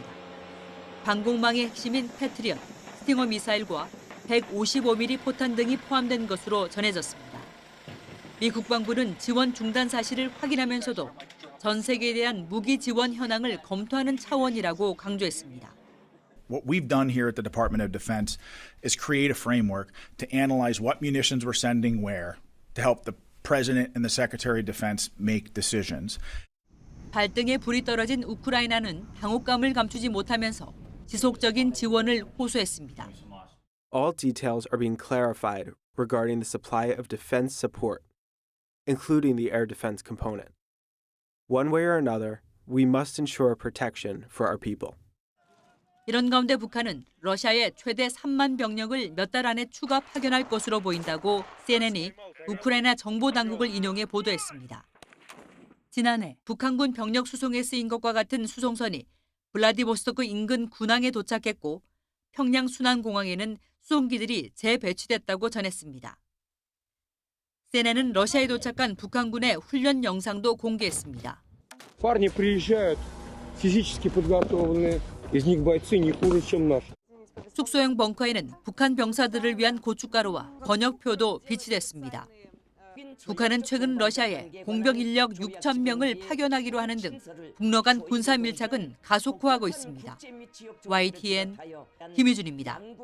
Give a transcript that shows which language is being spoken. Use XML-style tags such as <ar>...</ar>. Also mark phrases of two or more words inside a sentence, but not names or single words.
<ko>방공망의 핵심인 패트리엇, 스팅어 미사일과 155mm 포탄 등이 포함된 것으로 전해졌습니다. 미 국방부는 지원 중단 사실을 확인하면서도 전 세계에 대한 무기 지원 현황을 검토하는 차원이라고 강조했습니다.</ko> <en>What we've done here at the Department of Defense is create a framework to analyze what munitions we're sending where to help the President and the Secretary of Defense make decisions.</en> <ko>발등에 불이 떨어진 우크라이나는 당혹감을 감추지 못하면서 지속적인 지원을 호소했습니다.</ko> <en>All details are being clarified regarding the supply of defense support, including the air defense component. One way or another, we must ensure protection for our people.</en> <ko>이런 가운데 북한은 러시아에 최대 3만 병력을 몇 달 안에 추가 파견할 것으로 보인다고 CNN이 우크라이나 정보 당국을 인용해 보도했습니다. 지난해 북한군 병력 수송에 쓰인 것과 같은 수송선이 블라디보스토크 인근 군항에 도착했고 평양 순안공항에는 수송기들이 재배치됐다고 전했습니다. CNN은 러시아에 도착한 북한군의 훈련 영상도 공개했습니다.</ko> <ru>Парни приезжают физически подготовленные, из них бойцы не хуже, чем наши.</ru> <ko>숙소형 벙커에는 북한 병사들을 위한 고춧가루와 번역표도 비치됐습니다. 북한은 최근 러시아에 공병 인력 6천 명을 파견하기로 하는 등 북러 간 군사 밀착은 가속화하고 있습니다. YTN 김희준입니다.</ko>